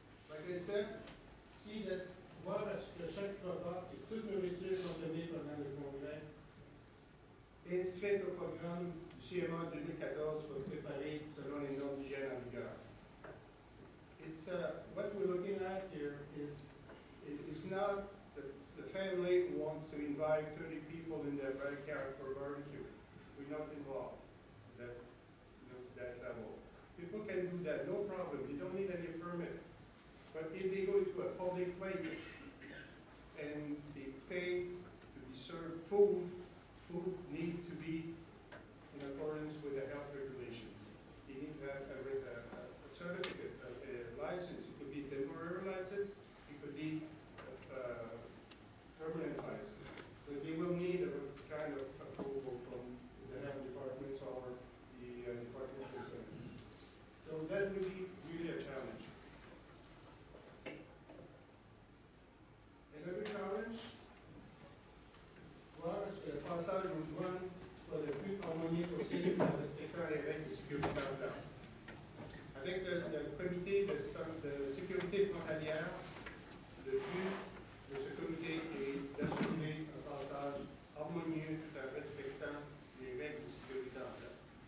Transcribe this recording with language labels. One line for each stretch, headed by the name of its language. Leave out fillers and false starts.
English: Like I said, see that
French: voir à ce que chaque repas et toute nourriture consommée pendant le congrès inscrite au programme du CMA 2014 soit préparée selon les normes d'hygiène en vigueur.
English: It's what we're looking at here is it is not the family who wants to invite 30 people in their backyard for barbecue. We're not involved at that level. People can do that, no problem. They don't need any permit. But if they go to a public place and they pay to be served food, food needs to be in accordance with the health regulations. They need to have a certificate, a license. It could be a temporary license, it could be a permanent license. But they will need a kind of approval from the health department or the department concerned. So that will be really a challenge. Another challenge,
French: voir est-ce que le passage aux douanes soit le plus harmonieux possible en respectant les règles de sécurité en place. Avec le comité de sécurité frontalière, le but de ce comité est d'assurer un passage harmonieux tout en respectant les règles de sécurité en place.